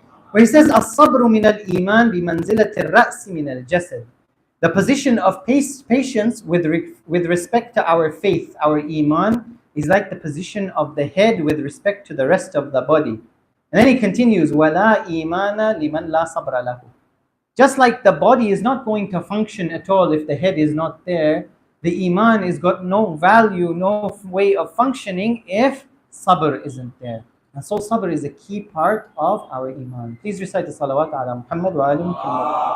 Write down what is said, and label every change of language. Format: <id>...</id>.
<en>Where he says,</en> <ar>As-sabru min al-iman bi manzilat al-ra's min al-jasad.</ar> <en>The position of patience with respect to our faith, our iman, is like the position of the head with respect to the rest of the body. And then he continues,</en> <ar>وَلَا إِيمَانَ لِمَنْ لَا صَبْرَ لَهُ.</ar> <en>Just like the body is not going to function at all if the head is not there, the iman has got no value, no way of functioning if sabr isn't there. And so sabr is a key part of our iman. Please recite the</en> <ar>salawat ala Muhammad wa ali Muhammad.</ar>